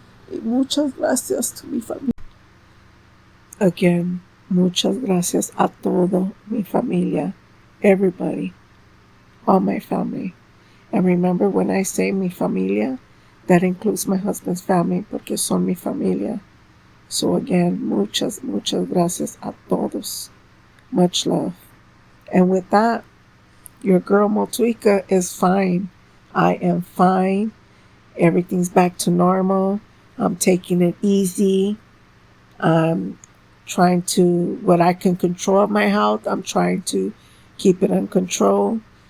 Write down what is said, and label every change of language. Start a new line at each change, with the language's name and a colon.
Spanish: Y muchas gracias to mi familia. Again, muchas gracias a todo mi familia.
English: Everybody. All my family. And remember, when I say mi familia, that includes my husband's family, porque son mi familia.
Spanish: So again, muchas gracias a todos.
English: Much love. And with that, your girl Motuika is fine. I am fine. Everything's back to normal. I'm taking it easy. I'm trying to, what I can control of my health, I'm trying to keep it in control.